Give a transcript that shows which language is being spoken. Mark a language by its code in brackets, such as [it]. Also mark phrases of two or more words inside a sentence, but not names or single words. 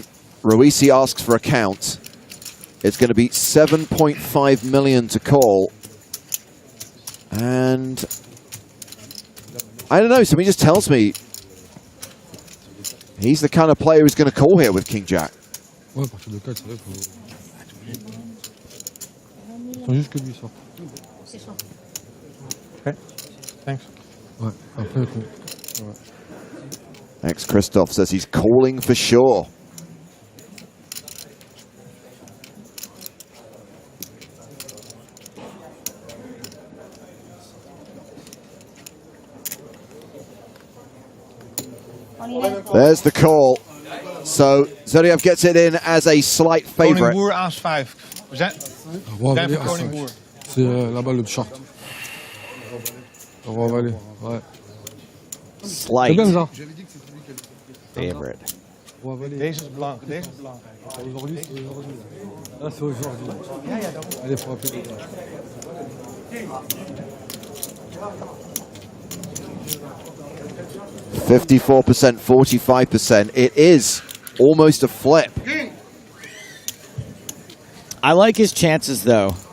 [en] Ruisi asks for a count. It's going to be 7.5 million to call. And I don't know, somebody just tells me he's the kind of player who's going to call here with King Jack. [fr] Ouais, à partir de 4, c'est vrai, faut... Faut juste que lui sorte. [en] Okay, thanks. [fr] Ouais, après, faut... Ouais. [en] Ex-Christoph says he's calling for sure. There's the call. So Zeryav gets it in as a slight favorite. [nl] Koning Boer Aas 5. We zijn voor Koning Boer. [fr] C'est là-bas le short. Roi valet, ouais. [en] Slight [fr] C'est bien ça. [en] favorite. [fr] Roi valet. [nl] Deze is blank. Deze is blank. [fr] Aujourd'hui, c'est aujourd'hui. Là, c'est aujourd'hui. Allez, faut appeler. 54%, 45%. [en] It is almost a flip. I like his chances, though.